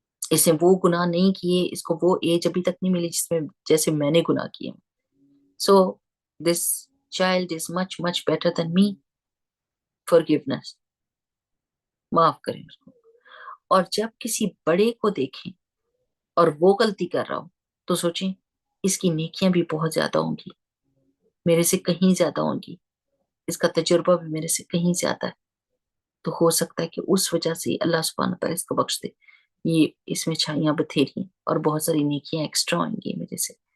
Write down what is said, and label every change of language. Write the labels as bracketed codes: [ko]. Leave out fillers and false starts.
[ur] اس نے وہ گناہ نہیں کیے، اس کو وہ ایج ابھی تک نہیں ملی جس میں جیسے میں نے گناہ کیے. [en] So this child is much much better than me. [ur] Forgiveness, معاف کریں اس کو. اور جب کسی بڑے کو دیکھیں اور وہ غلطی کر رہا ہو تو سوچیں اس کی نیکیاں بھی بہت زیادہ ہوں گی، میرے سے کہیں زیادہ ہوں گی، اس کا تجربہ بھی میرے سے کہیں زیادہ ہے. تو ہو سکتا ہے کہ اس وجہ سے اللہ سبحانہ تعالیٰ اس کو بخش دے. یہ اس میں چھائیاں بتھیری اور بہت ساری نیکیاں ایکسٹرا ہوئیں گی میرے سے.